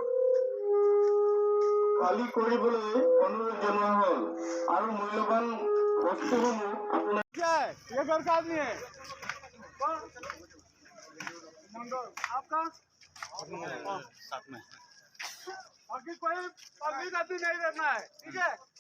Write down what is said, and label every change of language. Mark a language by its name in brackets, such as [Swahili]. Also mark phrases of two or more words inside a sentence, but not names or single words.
[Assamese] খালী কৰিবলৈ অনুৰোধ জনোৱা হ'ল আৰু মূল্যৱান বস্তুসমূহ আপোনাৰ [Hindi] ये घर का आदमी है मंडल आपका साथ में बाकी कोई पब्लिक आदमी नहीं रहना है ठीक है